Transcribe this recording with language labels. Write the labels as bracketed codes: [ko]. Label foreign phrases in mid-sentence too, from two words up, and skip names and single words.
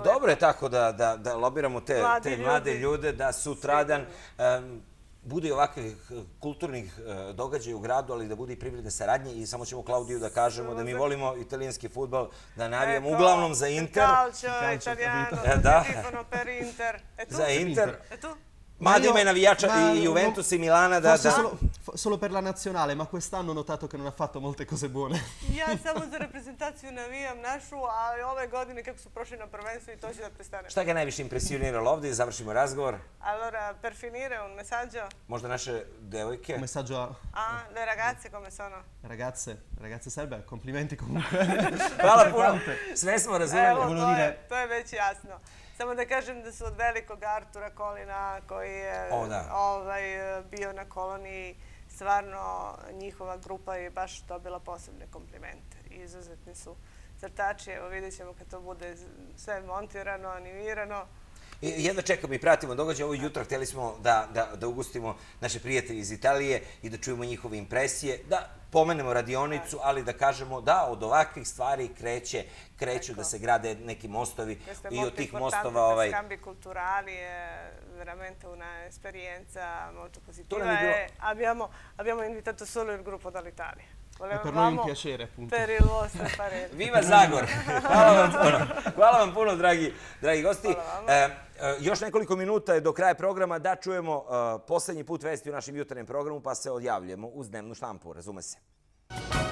[sr] Dobro je tako da lobiramo te mlade ljude, da sutradan bude i ovakvih kulturnih događaja u gradu, ali da bude i privredne saradnje i samo ćemo Klaudiju da kažemo da mi volimo italijanski fudbal, da navijamo uglavnom za Inter. [it] Calcio, Italiano, Tifano per Inter. [sr] Za Inter. Mada ima i navijača i Juventus i Milana da... [it] Solo per la nazionale, ma quest'anno ho notato che non ha fatto molte cose buone. [sr] Ja samo za reprezentaciju navijam našu, ali ove godine kako su prošli na prvenstvu i to će da prestane. Šta ga najviše impresioniralo ovdje? Završimo razgovor. [it] Allora, per finire un messaggio. [sr] Možda naše devojke? [it] Un messaggio a... le ragazze come sono? Ragazze serbe, complimenti comunque. [sr] Hvala puno, sve smo razumeli. Evo, to je već jasno. Samo da kažem da su od velikog Artura Kolina koji je bio na koloniji, stvarno njihova grupa je baš dobila posebne komplimente. Izuzetni su crtači, evo vidjet ćemo kad to bude sve montirano, animirano. Jedva čekamo i pratimo događaj. Ovo jutro htjeli smo da ugostimo naše prijatelje iz Italije i da čujemo njihove impresije, da pomenemo radionicu, ali da kažemo da od ovakvih stvari kreću da se grade neki mostovi i od tih mostova... [it] Questo scambi culturali è veramente una esperienza molto positiva e abbiamo invitato solo il gruppo dall'Italia. Per noi è un piacere, appunto. Per il vostro parere. Viva Zagor! [sr] Hvala vam puno, dragi gosti. Još nekoliko minuta je do kraja programa da čujemo posljednji put vesti u našem jutarnjem programu, pa se odjavljujemo uz dnevnu štampu, razume se.